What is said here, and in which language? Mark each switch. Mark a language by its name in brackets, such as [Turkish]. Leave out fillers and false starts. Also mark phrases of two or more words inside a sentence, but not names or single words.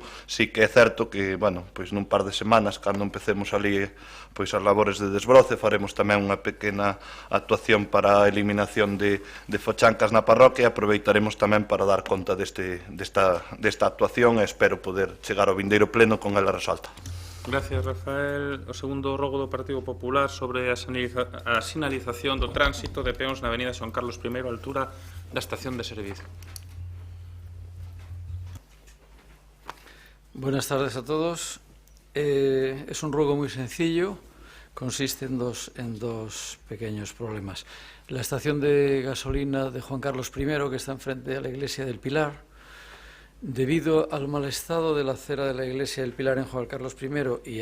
[Galician] Sí que é certo que, bueno, pois nun par de semanas, cando empecemos ali pois as labores de desbroce, faremos tamén unha pequena actuación para a eliminación de fochancas na parroquia e aproveitaremos tamén para dar conta desta actuación e espero poder chegar ao vindeiro pleno con ela resolta. Gracias, Rafael. O segundo rogo do Partido Popular sobre a sinalización do tránsito de peóns na avenida Xoán Carlos I, a altura da estación de servicio. [Spanish] Buenas tardes a todos. Es un rogo muy sencillo, consiste en dos pequeños problemas. La estación de gasolina de Juan Carlos I, que está enfrente de la iglesia del Pilar, debido al mal estado de la acera de la iglesia del Pilar en Juan Carlos I y